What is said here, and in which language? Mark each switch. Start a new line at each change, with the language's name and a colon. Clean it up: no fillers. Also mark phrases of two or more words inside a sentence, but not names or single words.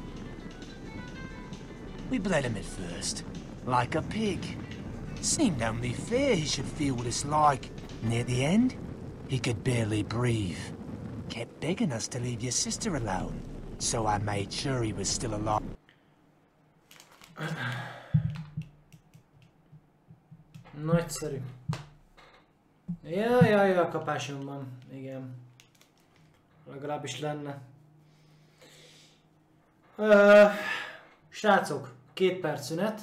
English: We bled him at first, like a pig. Seemed only fair he should feel what it's like. Near the end, he could barely breathe. Kept begging us to leave your sister alone, so I made sure he was still alive.
Hungarian: Nagyszerű. Ja, kapásom van. Igen. Legalábbis lenne. Srácok, 2 perc szünet.